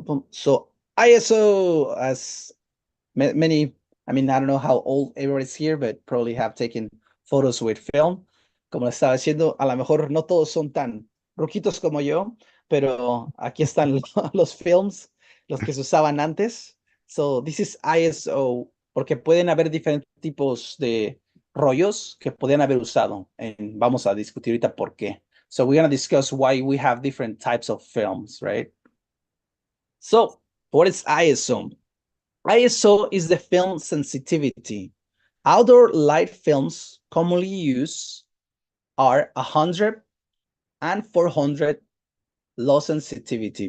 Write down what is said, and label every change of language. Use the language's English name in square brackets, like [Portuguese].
[English] So ISO, as many, I mean, I don't know how old everybody's here, but probably have taken photos with film. [Spanish] Como estaba diciendo, a lo mejor no todos son tan ruquitos como yo, pero aquí están los films, los que se usaban antes. [English] So this is ISO, [Spanish] porque pueden haber diferentes tipos de rollos que podían haber usado. And vamos a discutir ahorita por qué. [English] So we're going to discuss why we have different types of films, right? So what is ISO? ISO is the film sensitivity. Outdoor light films commonly used are 100 and 400 low sensitivity.